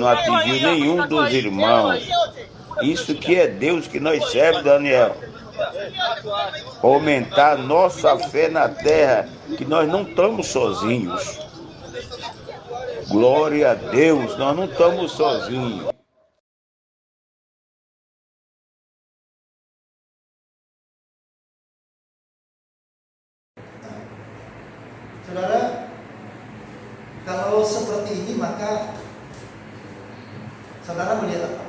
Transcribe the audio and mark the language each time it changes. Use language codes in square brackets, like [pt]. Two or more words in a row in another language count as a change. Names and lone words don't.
[pt] Não atingiu nenhum dos irmãos. Isso que é Deus que nós servemos, Daniel. Aumentar nossa fé na terra, que nós não estamos sozinhos. Glória a Deus, nós não estamos sozinhos. [id] Saudara, kalau seperti ini maka saudara melihat apa?